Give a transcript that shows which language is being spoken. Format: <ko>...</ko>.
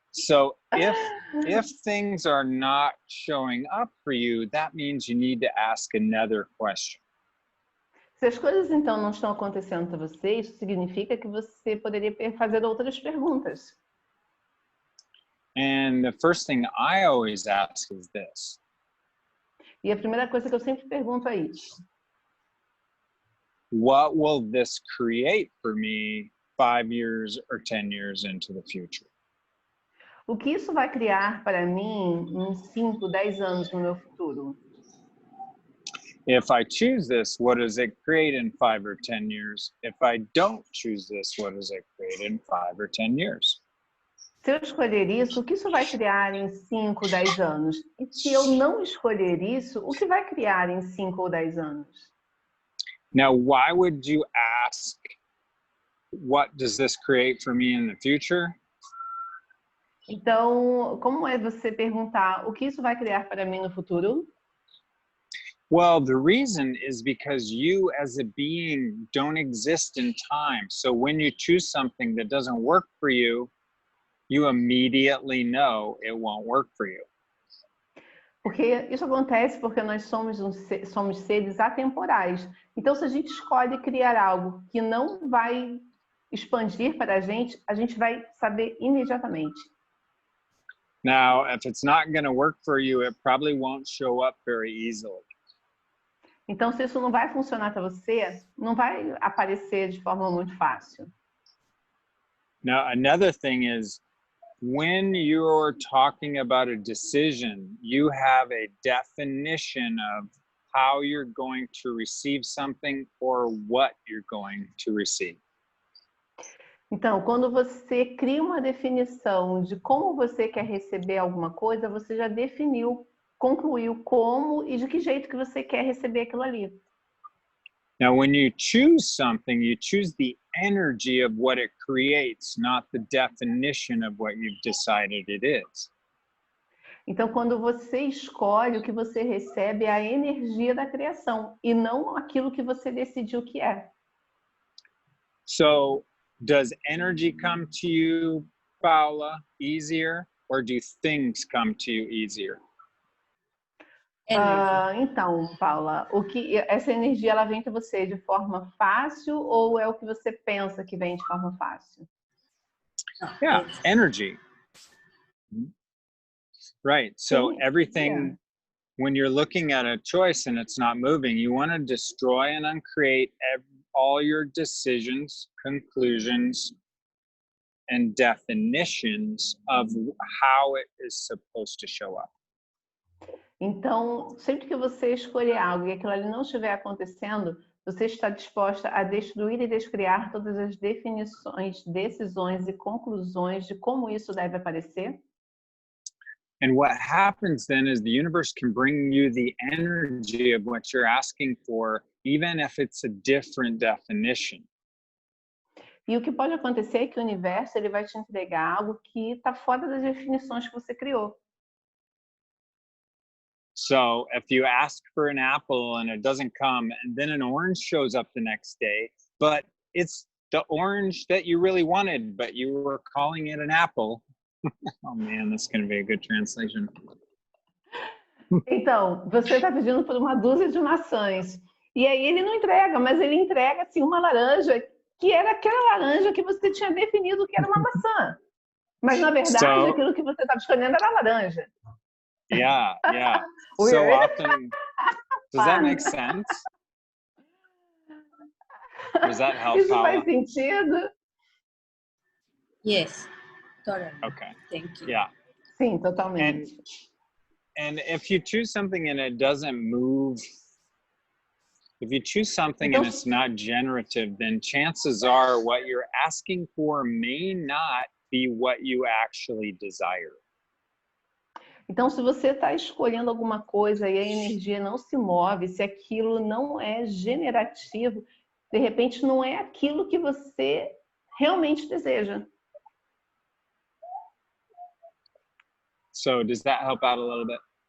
<en>So if things are not showing up for you, that means you need to ask another question.</en> <pt>Se as coisas então não estão acontecendo para você, isso significa que você poderia fazer outras perguntas.</pt> <en>And the first thing I always ask is this.</en> <pt>E a primeira coisa que eu sempre pergunto é isso.</pt> <en>What will this create for me 5 years or 10 years into the future?</en> <pt>O que isso vai criar para mim em 5, 10 anos no meu futuro?</pt> <en>If I choose this, what does it create in 5 or 10 years? If I don't choose this, what does it create in 5 or 10 years?</en> <pt>Se eu escolher isso, o que isso vai criar em 5, 10 anos? E se eu não escolher isso, o que vai criar em 5 ou 10 anos?</pt> <en>Now, why would you ask, what does this create for me in the future?</en> <pt>Então, como é você perguntar o que isso vai criar para mim no futuro?</pt> <en>Well, the reason is because you as a being don't exist in time. So when you choose something that doesn't work for you, you immediately know it won't work for you.</en> <pt>Porque isso acontece porque nós somos seres atemporais. Então, se a gente escolhe criar algo que não vai expandir para a gente vai saber imediatamente.</pt> <en>Now, if it's not going to work for you, it probably won't show up very easily.</en> <pt>Então, se isso não vai funcionar para você, não vai aparecer de forma muito fácil.</pt> <en>Now, another thing is, when you're talking about a decision, you have a definition of how you're going to receive something or what you're going to receive.</en> <pt>Então, quando você cria uma definição de como você quer receber alguma coisa, você já definiu, concluiu como e de que jeito que você quer receber aquilo ali.</pt> <en>Now, when you choose something, you choose the energy of what it creates, not the definition of what you've decided it is.</en> <pt>Então, quando você escolhe, o que você recebe é a energia da criação e não aquilo que você decidiu que é.</pt> <en>So, does energy come to you, Paula, easier, or do things come to you easier?</en> <pt>Então, Paula, essa energia ela vem para você de forma fácil ou é o que você pensa que vem de forma fácil?</pt> <en>Yeah, energy. Right. So everything, when you're looking at a choice and it's not moving, you want to destroy and uncreate all your decisions, conclusions, and definitions of how it is supposed to show up.</en> <pt>Então, sempre que você escolher algo e aquilo ali não estiver acontecendo, você está disposta a destruir e descriar todas as definições, decisões e conclusões de como isso deve aparecer?</pt> <en>And what happens then is the universe can bring you the energy of what you're asking for, even if it's a different definition.</en> <pt>E o que pode acontecer é que o universo ele vai te entregar algo que está fora das definições que você criou.</pt> <en>So if you ask for an apple and it doesn't come, and then an orange shows up the next day, but it's the orange that you really wanted, but you were calling it an apple. Oh man, that's going to be a good translation.</en> <pt>Então, você está pedindo por uma dúzia de maçãs. E aí ele não entrega, mas ele entrega assim, uma laranja, que era aquela laranja que você tinha definido que era uma maçã. Mas na verdade, aquilo que você estava escolhendo era a laranja.</pt> <en>Yeah. So often, does that make sense? Does that help,</en> <pt>Isso</pt> <en>Paula?</en> <pt>faz sentido?</pt> <en>Yes, totally. Okay. Thank you. Yeah.</en> <pt>Sim, totalmente.</pt> <en>And if you choose something and it doesn't move, if you choose something and</en> <pt>Então,</pt> <en>it's not generative, then chances are what you're asking for may not be what you actually desire.</en> <pt>então, se você está escolhendo alguma coisa e a energia não se move, se aquilo não é generativo, de repente não é aquilo que você realmente deseja.</pt> <en>So does that help out a little bit</en>